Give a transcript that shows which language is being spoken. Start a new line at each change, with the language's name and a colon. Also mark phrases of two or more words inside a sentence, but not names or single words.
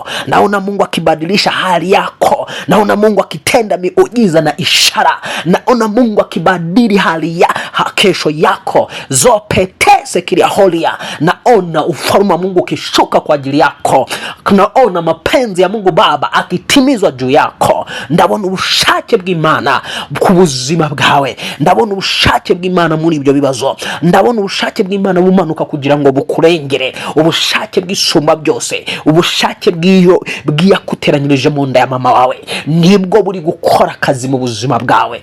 Swahili: Naona Mungu akibadilisha hali yako. Naona Mungu akitenda miujiza na ishara. Naona Mungu akibadili hali ya kesho yako. Zopetese kilia holia. Naona ufalme wa Mungu ukishuka kwa ajili yako. Naona mapenzi ya Mungu Baba akitimizwa juu yako.
Kinyarwanda: Ndabona ubushake bw'Imana ku buzima bwawe. Ndabona ubushake bw'Imana muri ibyo bibazo. Ndabona ubushake bw'Imana bumanuka kugira ngo bukurengere. Ubushake bw'isumba byose, ubushake bw'iyakuteranyirije mu nda ya mama wawe, nibwo buri gukora akazi mu buzima bwawe.